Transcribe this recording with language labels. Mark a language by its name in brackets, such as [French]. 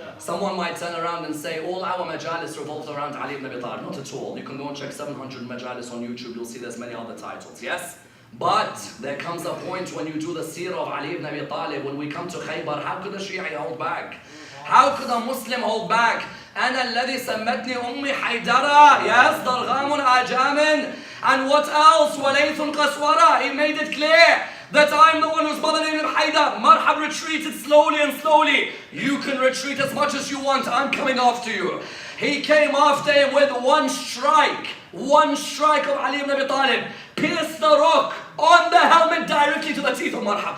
[English] Someone might turn around and say, all our majalis revolves around Ali ibn Abi Talib. Not at all. You can go and check 700 majalis on YouTube, you'll see there's many other titles, yes? But there comes a point when you do the seerah of Ali ibn Abi Talib, when we come to Khyber, how could a Shi'i hold back? How could a Muslim hold back? [Arabic] أنا الذي سمتني أمي حيدرة. [English] Yes, [Arabic] ضرغام آجام. [English] And what else? [Arabic] وليث قسورة. [English] He made it clear that I'm the one whose mother named him Haydar. Marhab retreated slowly and slowly. You can retreat as much as you want. I'm coming after you. He came after him with one strike of Ali ibn Abi Talib. Pierced the rock on the helmet directly to the teeth of Marhab.